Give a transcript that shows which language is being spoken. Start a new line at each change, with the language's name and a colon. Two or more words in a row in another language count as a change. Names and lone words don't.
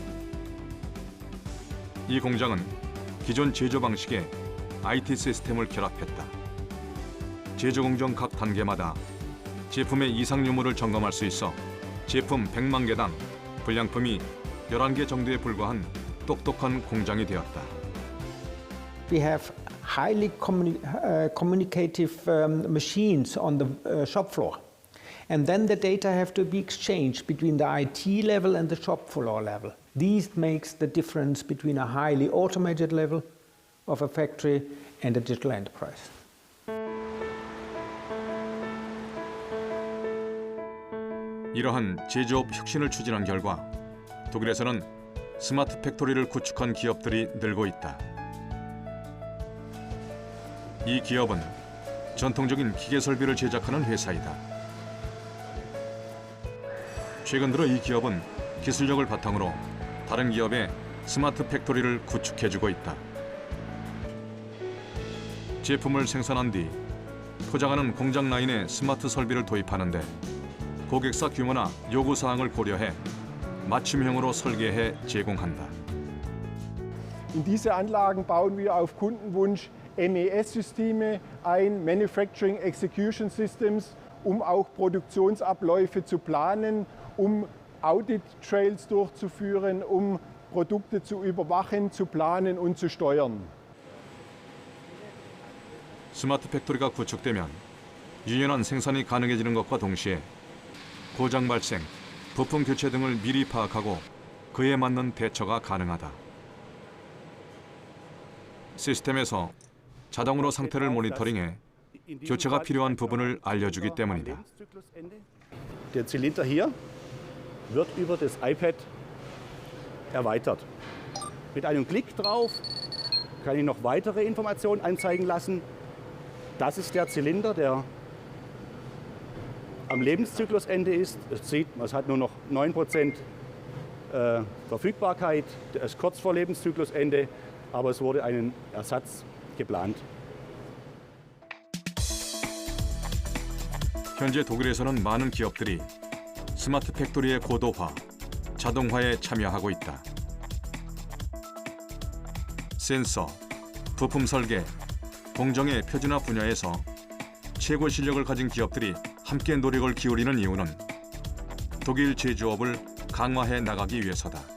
Korean: 이 공장은 기존 제조 방식에 IT 시스템을 결합했다. 제조 공정 각 단계마다 제품의 이상 유무를 점검할 수 있어 제품 100만 개당 불량품이 11개 정도에 불과한 똑똑한 공장이 되었다.
English: We have highly communicative machines on the shop floor. And then the data have to be exchanged between the IT level and the shop floor level. This makes the difference between a highly automated level of a factory and a digital enterprise.
Korean: 이러한 제조업 혁신을 추진한 결과 독일에서는 스마트 팩토리를 구축한 기업들이 늘고 있다. 이 기업은 전통적인 기계 설비를 제작하는 회사이다. 최근 들어 이 기업은 기술력을 바탕으로 다른 기업의 스마트 팩토리를 구축해주고 있다. 제품을 생산한 뒤 포장하는 공장 라인에 스마트 설비를 도입하는데 고객사 규모나 요구사항을 고려해 맞춤형으로 설계해 제공한다.
German: In diese Anlagen bauen wir auf Kundenwunsch MES-Systeme ein,
English: Manufacturing Execution Systems,
German: auch Produktionsabläufe zu planen, Audit-Trails durchzuführen, Produkte zu überwachen, zu planen und zu steuern.
Korean: 스마트 팩토리가 구축되면 유연한 생산이 가능해지는 것과 동시에 고장 발생, 부품 교체 등을 미리 파악하고 그에 맞는 대처가 가능하다. 시스템에서 자동으로 상태를 모니터링해 교체가 필요한 부분을 알려주기 때문이다.
German: Der Zylinder hier wird über das iPad erweitert. Mit einem Klick drauf kann ich noch weitere Informationen anzeigen lassen. Das ist der Zylinder, der am Lebenszyklusende ist. Es hat nur noch 9% Verfügbarkeit. Er ist kurz vor Lebenszyklusende, aber es wurde ein Ersatz geplant.
Korean: 현재 독일에서는 많은 기업들이 스마트 팩토리의 고도화, 자동화에 참여하고 있다. 센서, 부품 설계, 공정의 표준화 분야에서 최고 실력을 가진 기업들이 함께 노력을 기울이는 이유는 독일 제조업을 강화해 나가기 위해서다.